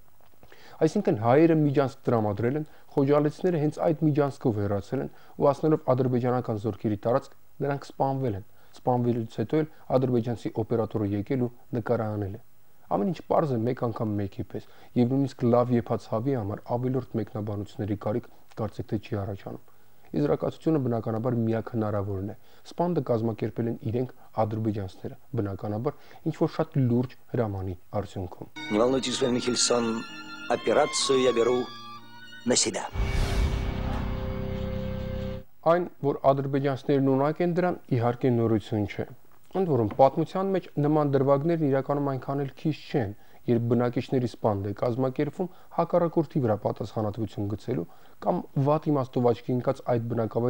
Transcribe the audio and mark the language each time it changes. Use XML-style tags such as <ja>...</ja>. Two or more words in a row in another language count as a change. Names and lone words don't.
<hy>Այսինքն հայերը Միջանցք տրամադրել են, խոջալեցիները հենց այդ Միջանցքով հեռացել են ու ասնելով ադրբեջանական զորքերի տարածք նրանք սպանվել են։ Սպանվելուց հետո էլ ադրբեջանցի օպերատորը եկել ու նկարահանել է։ Ամեն ինչ պարզ է մեկ անգամ մեկի պես, եւ նույնիսկ լավ եփած հավի համար ավելորդ մեկնաբանությունների կարիք կարծեք թե չի առաջանում։ Իզրակացությունը բնականաբար միակ հնարավորն է։ Սպանդը կազմակերպել են իրենք ադրբեջանցիները, բնականաբար ինչ որ շատ լուրջ հրամանի արդյունքում։</hy> <ru>Не волнуйтесь, господин Михельсон, операцию я беру на себя.</ru> <hy>Այն, որ ադրբեջանցիներն ունակ են դրան, իհարկե նորություն չէ։ Ընդ որում պատմության մեջ նման դրվագներն իրականում այնքան էլ քիչ չեն, երբ բնակիչների սպանդ է կազմակերպվում հակառակորդի վրա պատասխանատվություն գցելու կամ վատ իմաստով աչքի ընկած այդ բնակավայրի</hy>